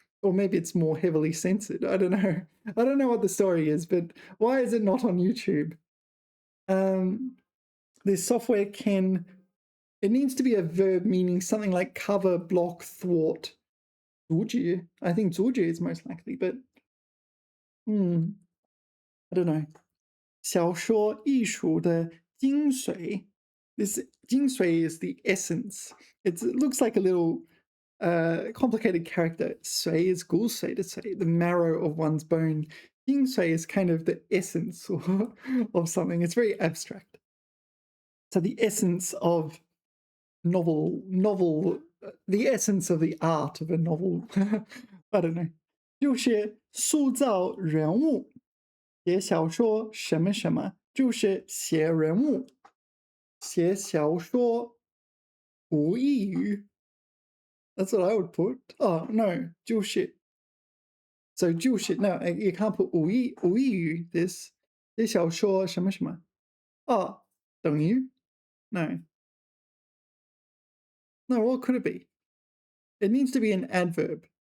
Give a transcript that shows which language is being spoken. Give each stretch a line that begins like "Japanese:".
English: Or maybe it's more heavily censored. I don't know. I don't know what the story is, but why is it not on YouTube? This software can it needs to be a verb meaning something like cover, block, thwart. 阻止 I think 阻止 is most likely, but I don't know.
Chinese: 小说艺术的精髓
English: This 精髓 is the essence. It looks like a little complicated character. 髓 is 骨髓的髓, the marrow of one's bone. 精髓 is kind of the essence of something. It's very abstract. So the essence of novel, the essence of the art of a novel. I don't know.
Chinese: 就是塑造人物，写小说什么什么，就是写人物，写小说无异于。
English: That's what I would put. Oh no, 就是。 So 就是 no, you can't put 无异于 this.
Chinese: 写小说什么什么。哦，等于 no.
English: No, what could it be? It needs to be an adverb.